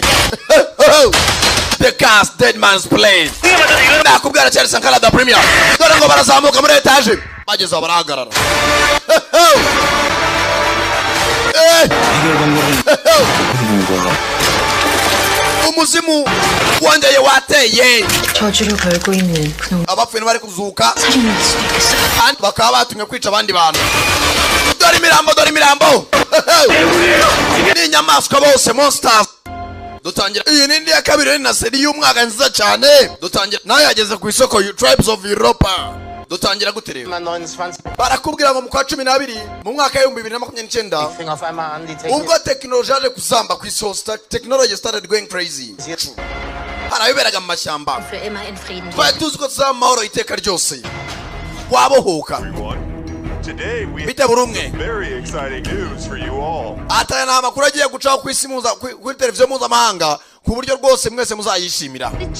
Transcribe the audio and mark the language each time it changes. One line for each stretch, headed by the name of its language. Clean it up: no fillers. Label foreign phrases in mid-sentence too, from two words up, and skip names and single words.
English: The cast Dead Man's Plane.
Kinyarwanda: Nakubwira cyane Sakara da Premier. Dore ngo barazamuka muri etage. Bageze barahagarara. umuzimu wongeye wateye
Korean: 저주를 걸고 있는 그놈
Kinyarwanda: abapfuye bari kuzuka
Korean: 살인할 수도 있겠어요.
Kinyarwanda: bakaba batumye kwica abandi bantu. Dore imirambo ni inyamaswa bose monsters. Dutangira iyi nindi ya kabiri na seri y'umwaka nziza cyane. Dutangira nayo yageze ku isoko Tribes of Europa. Dutangira gutereba barakubwira ngo mu kwa 12 mu mwaka wa 2029 ubwo technology yaje kuzamba ku isi hose.
English: Technology started going crazy.
Kinyarwanda: Haraberaga mu mashyamba twari tuzi ko tuzaba amahoro iteka ryose wabohoka. Bite burumwe ataya na makuru agiye gucaho ku isi kuri televiziyo mpuzamahanga ku buryo rwose mwese muzayishimira.